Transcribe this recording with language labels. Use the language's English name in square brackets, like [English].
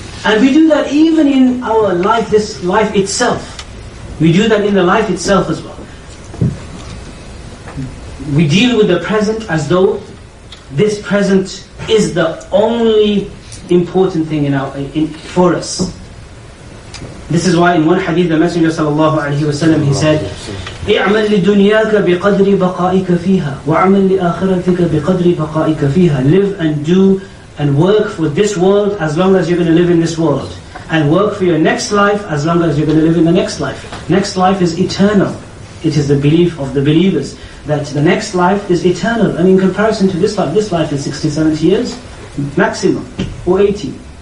[English] And we do that even in our life, this life itself. We do that in the life itself as well. We deal with the present as though this present is the only important thing for us. This is why in one hadith the Messenger ﷺ he said, [Arabic] اعمل لدنياك بقدر بقائك فيها وعمل لآخرتك بقدر بقائك فيها. [English] Live and do and work for this world as long as you're going to live in this world, and work for your next life as long as you're going to live in the next life. Next life is eternal. It is the belief of the believers that the next life is eternal, and in comparison to this life is 60, 70 years maximum, or 80.